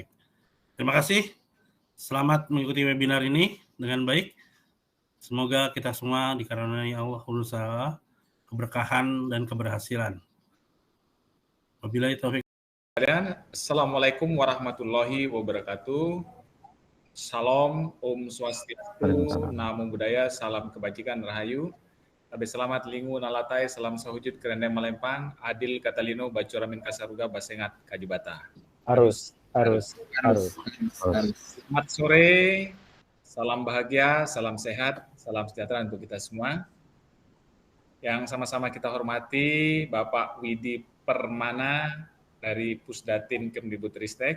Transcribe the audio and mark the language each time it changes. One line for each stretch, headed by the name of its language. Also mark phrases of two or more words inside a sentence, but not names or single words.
Indonesian: Terima kasih. Selamat mengikuti webinar ini dengan baik. Semoga kita semua dikaruniai Allah berusaha keberkahan dan keberhasilan.
Arabic: وبالله التوفيق. السلام عليكم ورحمة الله وبركاته.
Indonesian: Salam,
Sanskrit: Om Swastiastu,
Pali: Namo Buddhaya,
Indonesian: salam kebajikan, rahayu.
Kendayan: Abe selamat lingu nalatai, salam sahujud kerendam malempang, adil katalino bacuramin kasaruga basengat kajibata.
Indonesian: Harus. Selamat sore, salam bahagia, salam sehat, salam sejahtera untuk kita semua. Yang sama-sama kita hormati Bapak Widi Permana dari Pusdatin Kemdikbudristek.